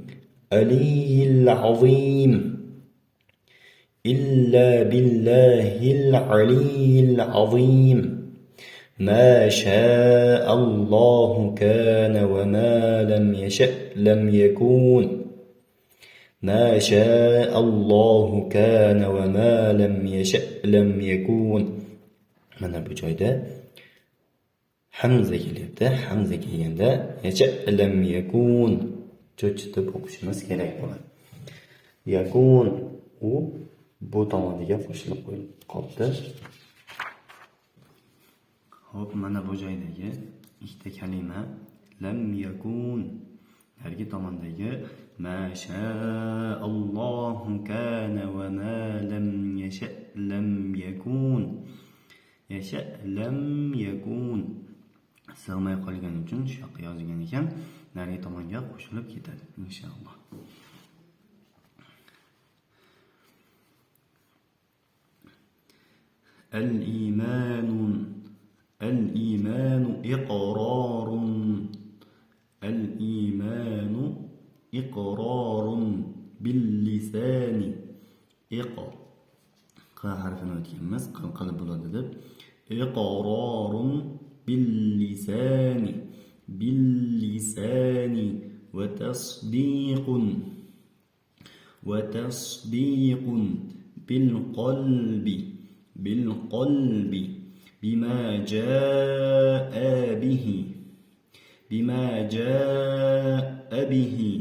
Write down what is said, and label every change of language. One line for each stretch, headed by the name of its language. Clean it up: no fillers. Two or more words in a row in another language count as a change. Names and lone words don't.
Arabic: إلا بالله العلي العظيم ما شاء الله كان وما لم يشأ لم يكون ما شاء الله كان وما لم يشأ لم يكون.
Uzbek: Mana bu joyda hamza kelyapti. Hamza kelganda
Arabic: يشأ لم يكن
Uzbek: cho'chitib o'qishimiz kerak bo'ladi. Yakun u bu tomoniga qo'shilib qolibdi. Hop, mana bu joydagi ikkita kalima
Arabic: لم يكن
Uzbek: narigi tomondagi
Arabic: ما شاء الله كان وما لم يشأ لم يكن. يشأ لم يكن
Uzbek: sig'may qolgani uchun shu yoqqa yozilgan ekan, narigi tomonga qo'shilib ketadi inshaalloh.
Arabic: الإيمان إقرار باللسان
Uzbek: ق harfini o'tganmiz, qilib bo'ladi deb
Arabic: إقرار باللسان وتصديق بالقلب بما جاء به